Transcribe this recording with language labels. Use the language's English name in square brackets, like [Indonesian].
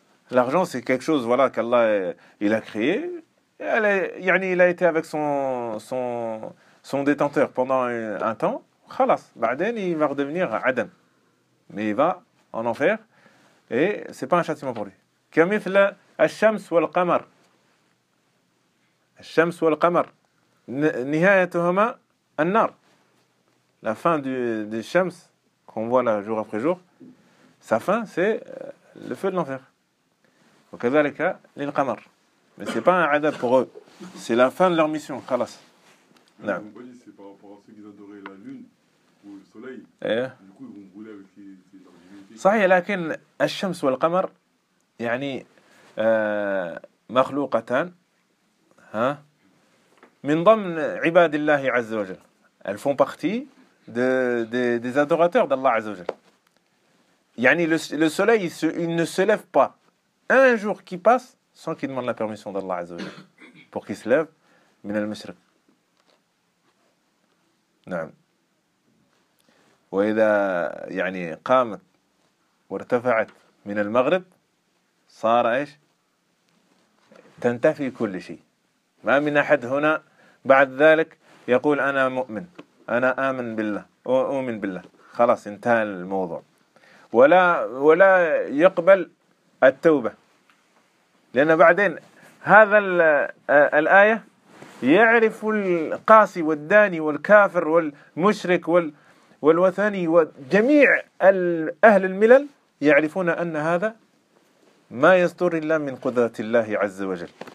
[French] L'argent c'est quelque chose voilà qu'Allah il a créé. Il a été avec son détenteur pendant un temps. Khalas, ba'den il va redevenir Adam. Mais il va en enfer et c'est pas un châtiment pour lui. [Arabic] Kamithla ash-shams wal qamar. الشمس والقمر نهايتهما النار. [French] La fin du shams qu'on voit là jour après jour, sa fin c'est le feu de l'enfer. [Arabic] وكذلك للقمر. [French] Mais c'est pas un adab pour eux. C'est la fin de leur mission. [Arabic] خلاص. نعم. [French] Vous voyez, c'est par rapport à ceux qui adoraient la lune ou le soleil. Et du coup, ils vont brûler avec les divinités. [Arabic] صحيح لكن الشمس والقمر يعني مخلوقتان من ضمن عباد الله عز وجل. [French] Elles font partie des adorateurs d'Allah عز وجل. يعني le soleil il ne se lève pas un jour qui passe sans qu'il demande la permission d'Allah عز وجل pour qu'il se lève [Arabic] من المشرق. نعم. وإذا يعني قامت وارتفعت من المغرب صار إيش تنتفي كل شيء. ما من أحد هنا بعد ذلك يقول أنا مؤمن أنا آمن بالله أؤمن بالله خلاص انتهى الموضوع ولا يقبل التوبة لأن بعدين هذا الآية يعرف القاسي والداني والكافر والمشرك والوثني وجميع أهل الملل يعرفون أن هذا ما يستر إلا من قدرة الله عز وجل